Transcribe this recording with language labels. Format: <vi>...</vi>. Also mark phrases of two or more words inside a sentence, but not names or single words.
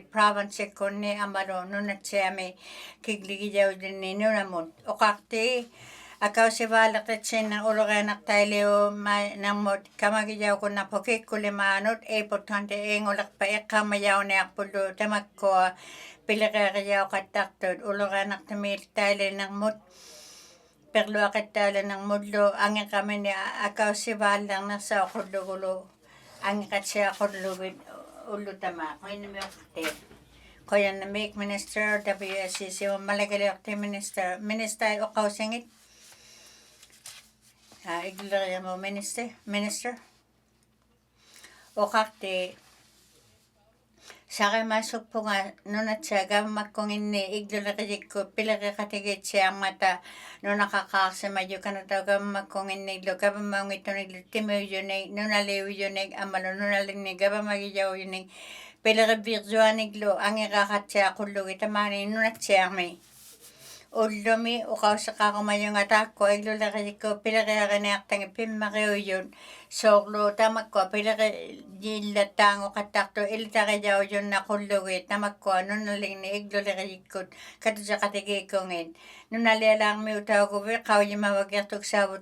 <iu>province kunni amalu nunatsiami kigligijaudenni nunamut oqarti akausivaaleqtitsinna uluqianaqtailiu nammut kamagijaukunnarpu kikkulimaanut iputtonte ingulaqpa iqqamajauniarpullu tamakkua piliqeeqijauqattartut uluqianaqtamiiltailinarmut perluaqattaala ng mudlo angiqamini akausivaallernarsaoqullugulu angiqatsiaqullugit ullutama qoinimiuqti qoyanamik minister WSCC malagaliorti minister oqausingit igleriamo minister oqarti Saqemasukpunga nunatsaagavmakkunginni igluleqijikku pileqiqatigitsiarmata nunaqaqaarsimayukanataugammakkunginniillu gavamaungittuniglu timiuyuni nunaliuyunik amalu nunalinni gavamagijauyunik pileqivirtuaniglu angiqaqatsiaqullugit tamaani nunatsiarmi ullumi uqauseqaqumayungataakku igluleqijikku pileqiaqiniartangi pimmariuyun soorlu tamakkua pileqijillattaangoqattartu iltarijaujunnaqullugit tamakkua nunalinni igluleqijikkut katuseqatigiikkungit nunalialaarmiutauguvi qaujimavagertuksaavut</iu>